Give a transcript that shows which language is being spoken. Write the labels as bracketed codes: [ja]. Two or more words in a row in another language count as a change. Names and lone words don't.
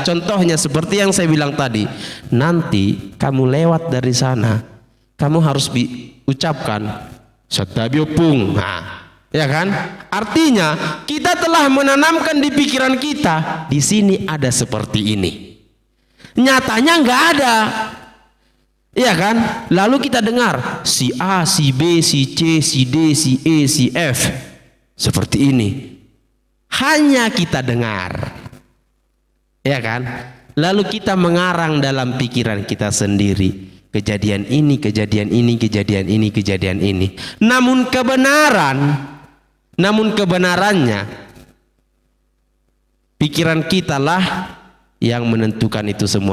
[id] Contohnya seperti yang saya bilang tadi, nanti kamu lewat dari sana, kamu harus ucapkan Satabiopung. Ya kan? Artinya kita telah menanamkan di pikiran kita, di sini ada seperti ini. Nyatanya nggak ada. Ya kan? Lalu kita dengar si A, si B, si C, si D, si E, si F seperti ini. Hanya kita dengar. Ya kan? Lalu kita mengarang dalam pikiran kita sendiri. Kejadian ini, kejadian ini, kejadian ini, kejadian ini. Namun kebenaran namun kebenarannya pikiran kita lah yang menentukan itu semua.